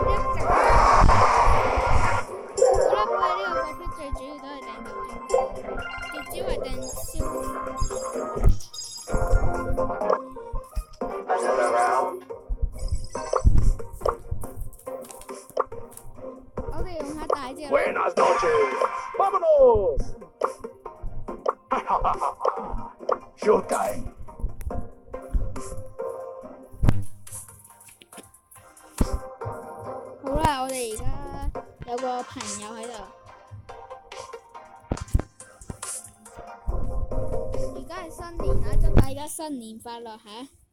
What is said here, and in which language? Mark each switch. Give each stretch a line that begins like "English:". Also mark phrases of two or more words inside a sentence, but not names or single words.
Cantonese: 好啦，佢呢個角色最主要都係掟頭樽，亦只係掟燒。我哋用下大隻。
Spanish: Buenas noches, vámonos. Showtime.
Cantonese: 好啦，我哋而家有個朋友喺度。而家係新年啦，祝大家新年快樂嚇！